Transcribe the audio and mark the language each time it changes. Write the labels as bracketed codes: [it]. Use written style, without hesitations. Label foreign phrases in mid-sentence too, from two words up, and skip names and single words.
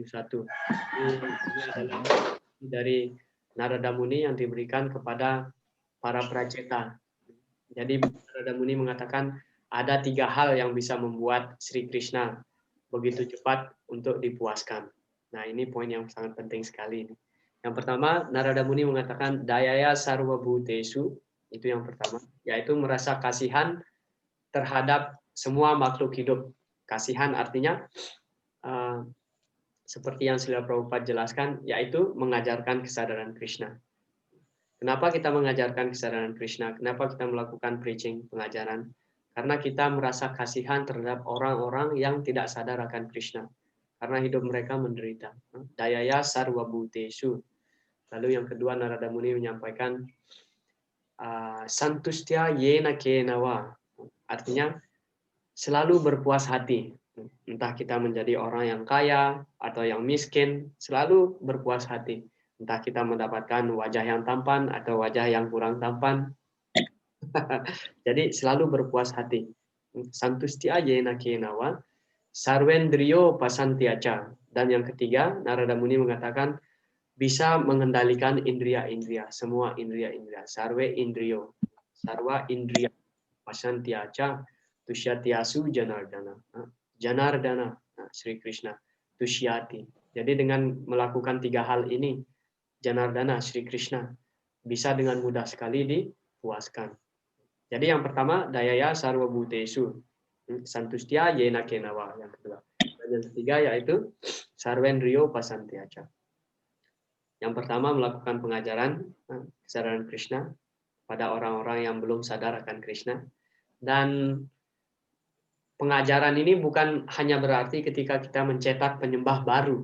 [id] Ini adalah dari Narada Muni yang diberikan kepada para prajeta. Jadi Narada Muni mengatakan ada 3 hal yang bisa membuat Sri Krishna begitu cepat untuk dipuaskan. Nah, ini poin yang sangat penting sekali. Yang pertama, Narada Muni mengatakan [sa] दयया सर्व भूतेषु, [id] itu yang pertama, yaitu merasa kasihan terhadap semua makhluk hidup. Kasihan artinya seperti yang Srila Prabhupada jelaskan, yaitu mengajarkan kesadaran Krishna. Kenapa kita mengajarkan kesadaran Krishna? Kenapa kita melakukan preaching, pengajaran? Karena kita merasa kasihan terhadap orang-orang yang tidak sadar akan Krishna. Karena hidup mereka menderita. [sa] दयया सर्व भूतेषु. [id] Lalu yang kedua, Narada Muni menyampaikan [sa] सन्तुष्ट्या येन केन वा. [id] Artinya selalu berpuas hati. Entah kita menjadi orang yang kaya atau yang miskin, selalu berpuas hati. Entah kita mendapatkan wajah yang tampan atau wajah yang kurang tampan. Jadi selalu berpuas hati. [sa] सन्तुष्ट्या येन केन वा, सर्वेन्द्रियोपशान्त्या च. [id] Dan yang ketiga, Narada Muni mengatakan bisa mengendalikan indria-indria, semua indria-indria. [sa] सर्वे इन्द्रियो, सर्व इन्द्रिय उपशान्त्या च, तुष्यत्याशु जनार्दन. [id] Janardana, Sri Krishna, tusyati. Jadi dengan melakukan 3 hal ini, Janardana, Sri Krishna, bisa dengan mudah sekali dipuaskan. Jadi yang pertama, [sa] दयया सर्व भूतेषु, सन्तुष्ट्या येन केन वा, [id] yang kedua. Dan yang ketiga yaitu [sa] सर्वेन्द्रियोपशान्त्या च. [id] Yang pertama, melakukan pengajaran kesadaran Krishna pada orang-orang yang belum sadar akan Krishna. Dan pengajaran ini bukan hanya berarti ketika kita mencetak penyembah baru.